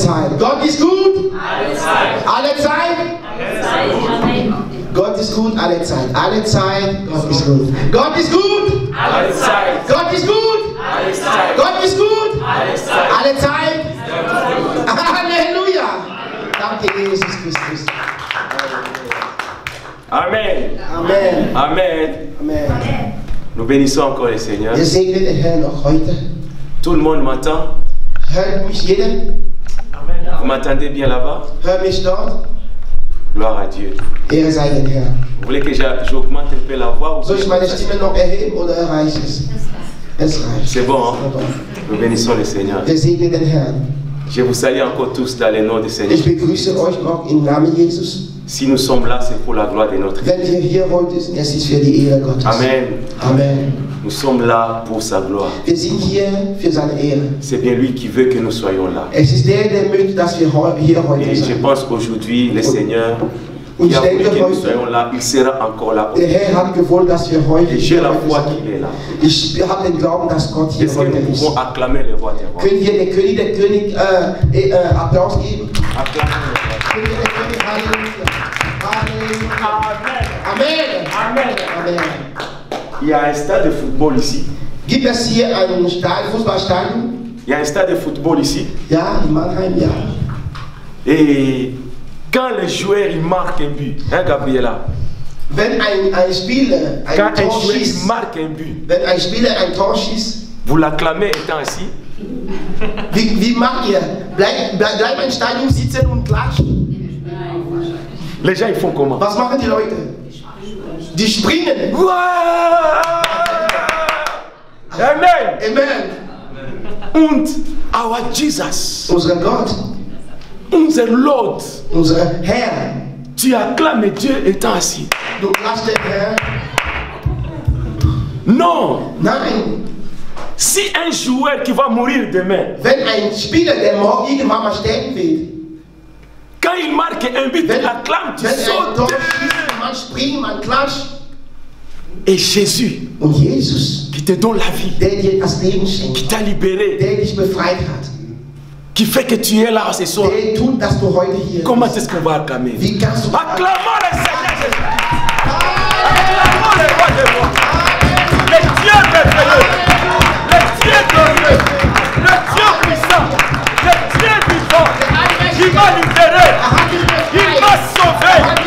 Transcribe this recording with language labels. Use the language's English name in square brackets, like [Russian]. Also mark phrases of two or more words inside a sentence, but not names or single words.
[German] Gott ist gut. Alle Zeit. Alle Zeit. Alle Zeit. Amen. Gott ist gut alle Zeit. Alle Zeit, Gott ist gut. Gott ist gut. Alle Zeit. Gott ist gut. Alle Zeit. Gott ist gut. Alle Zeit. Alle Zeit. Halleluja. Danke, Jesus Christus. Amen. Amen. Amen. Amen. [French] Nous bénissons encore le Seigneur. [German] Wir segnen den Herrn noch heute. [French] Tout le monde m'entend? [German] Hört mich jeder? [French] Vous m'entendez bien là-bas? [German] Hört mich dort? [French] Gloire à Dieu. [German] Ehre sei dem Herrn. [French] Vous voulez que j'augmente un peu la voix? [German] Soll ich meine Stimme noch erheben oder reicht es? Es reicht. [French] C'est bon, hein? Nous bénissons le Seigneur. [German] Wir segnen den Herrn. [French] Je vous salue encore tous dans le nom du Seigneur. [German] Ich begrüße euch noch im Namen Jesus. [French] Si nous sommes là, c'est pour la gloire de notre Dieu. [German] Wenn wir hier heute sind, es ist für die Ehre Gottes. Amen. Amen. [French] Nous sommes là pour sa gloire. [German] Wir sind hier für seine Ehre. [French] C'est bien lui qui veut que nous soyons là. [German] Es ist der möchte, dass wir hier heute [French] Et je [German] sind. [French] pense qu'aujourd'hui, le Seigneur, [German] Und [French] qui [German] ich [French] a voulu [German] denke [French] que nous [German] heute, [French] soyons là, il sera encore là. [German] der Herr hat gewollt, dass wir heute [French] Et j'ai [German] hier [French] la [German] heute [French] foi [German] sind. [French] qu'il est là. [German] Ich habe den Glauben, dass Gott hier [French] Est-ce que [German] heute [French] nous [German] ist. [French] pouvons acclamer le roi des rois? [German] Können wir der König Applaus geben? [French] Acclamer le roi. [German] Können wir der König Halleluja. Halleluja. Amen. Amen. Amen. [French] Il y a un stade de football ici. [German] Gibt es hier ein Fußballstadion? [French] Il y a un stade de football ici. [German] Ja, in Mannheim, ja. [French] Et quand les joueurs ils marquent un but, hein Gabriela? [German] Wenn ein Spieler ein [French] Quand un [German] Tor [French] joueur [German] schießt, [French] il marque un but, [German] wenn ein Spieler ein Tor schießt, [French] vous l'acclamez étant assis? [German] wie macht ihr? Bleibt ein Stadion sitzen und klatschen? [French] Les gens ils font comment? [German] Was machen die Leute? Die springen. [French] Ouais! Amen! Amen. [German] Und our Jesus, Unser Gott, unser Lord, unser Herr, [French] tu acclames Dieu étant assis. [German] du klatschst den Herr. [French] Non! [German] Nein, [French] Si un joueur qui va mourir demain, [German] wenn ein Spieler, der morgen irgendwann mal sterben wird, [French] quand il marque un but, tu l'acclames, tu [German] wenn ein Tor [French] sautes. [German] schießt, man springt, man klatscht. [French] Et Jésus, [German] Und Jesus, [French] qui te donne la vie, [German] der dir das Leben schenkt, [French] qui t'a libéré, [German] der dich befreit hat, [French] qui fait que tu es là ce soir, [German] der tut, dass du heute hier [French] comment [German] bist. [French] est-ce qu'on va acclamer? [German] Wie kannst du [French] Acclamons le Seigneur Jésus. Acclamons le roi des rois. Le Dieu merveilleux. Le Dieu glorieux. Le Dieu puissant. Le Dieu vivant. Il m'a libéré. Il m'a sauvé.